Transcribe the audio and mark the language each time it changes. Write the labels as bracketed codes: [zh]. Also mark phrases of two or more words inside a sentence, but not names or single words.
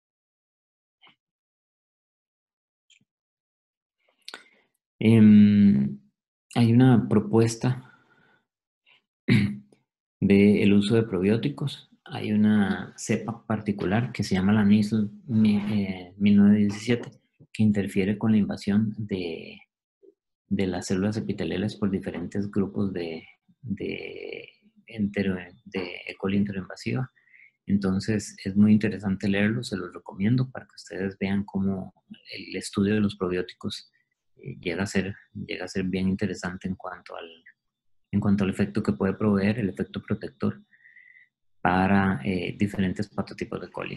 [es] Hay una propuesta del uso de probióticos. Hay una cepa particular que se llama la NISL 1917 que interfiere con la invasión de las células epiteliales por diferentes grupos de E. coli enteroinvasiva. Entonces es muy interesante leerlo, se los recomiendo para que ustedes vean cómo el estudio de los probióticos llega a ser bien interesante en cuanto al efecto que puede proveer, el efecto protector para diferentes patotipos de coli.